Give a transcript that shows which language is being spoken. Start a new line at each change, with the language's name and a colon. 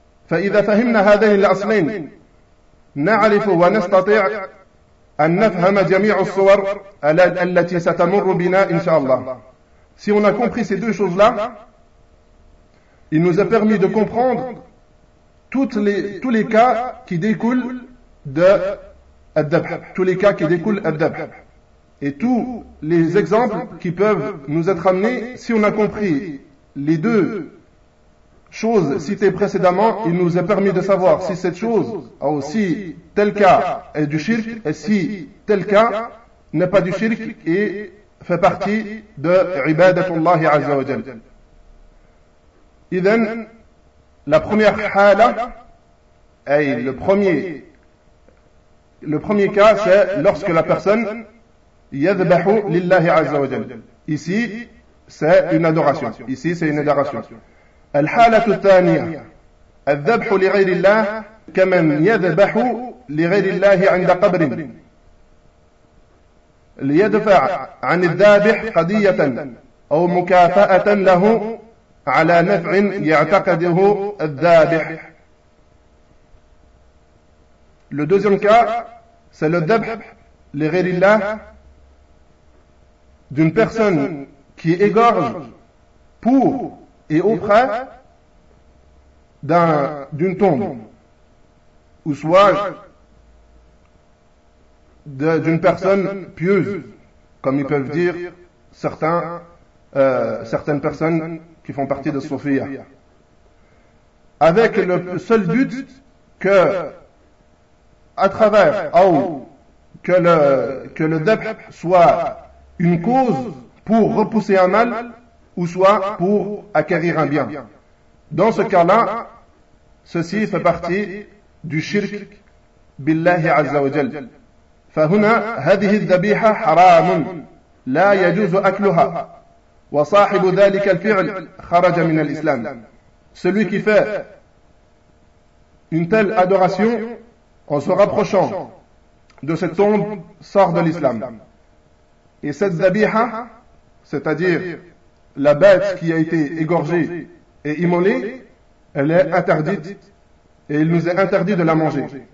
Arabic: فَإِذَا فَهِمْنَا هَذَيْنِ الْأَصْلَيْنِ نَعْرِفُ وَنَسْتَطِعُ أن نفهم جميع الصور التي ستمر بنا إن شاء الله.
French: Si on a compris ces deux choses-là, il nous a permis de comprendre tous les cas qui découlent de Ad-Dabh, tous les cas qui découlent Ad-Dabh, et tous les exemples qui peuvent nous être amenés. Si on a compris les deux choses citées précédemment, il nous a permis de savoir si cette chose, si tel cas est du shirk, et si tel cas n'est pas du shirk et fait partie de Ibadatullahi Azza wa Jal. Idhan, la première hala, le premier cas, c'est lorsque la personne
Arabic: yadbahu lillahi
French: Azza wa Jal. Ici, c'est une adoration. Ici, c'est une adoration.
Arabic: الحالة الثانية الذبح لغير الله كمن يذبح لغير الله عند قبر ليدفع عن الذابح قضية أو مكافأة له على نفع يعتقده الذابح.
French: Le deuxième cas, c'est le dhabh
Arabic: لغير الله
French: d'une personne qui égorge pour et auprès d'une tombe, ou soit d'une personne pieuse, comme ils peuvent dire certaines personnes qui font partie de Sophia, avec le seul but que, à travers, ou que le dhabh soit une cause pour repousser un mal, ou soit pour acquérir un bien. Dans ce cas-là, ceci fait partie du shirk billahi azza wa jal.
Arabic: فهنا هذه الذبيحة حرام لا يجوز أكلها وصاحب ذلك الفعل خرج من الإسلام.
French: Celui qui fait une telle adoration en se rapprochant de cette tombe sort de l'islam. Et cette dhabiha, c'est-à-dire la bête qui a été égorgée et immolée, elle est interdite et il nous est interdit de la manger.